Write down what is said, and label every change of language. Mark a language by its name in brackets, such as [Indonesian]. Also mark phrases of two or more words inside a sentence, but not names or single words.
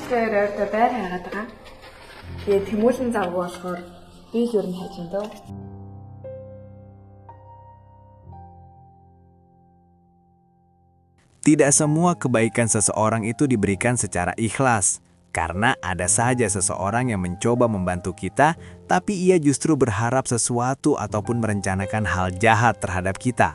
[Mongolian] хоёр ойртой байр хайгаад байгаа. Тэгээд тэмүүлэн завгүй болохоор би л ер нь хайж байна дөө. [Indonesian] Tidak semua kebaikan seseorang itu diberikan secara ikhlas, karena ada saja seseorang yang mencoba membantu kita, tapi ia justru berharap sesuatu ataupun merencanakan hal jahat terhadap kita.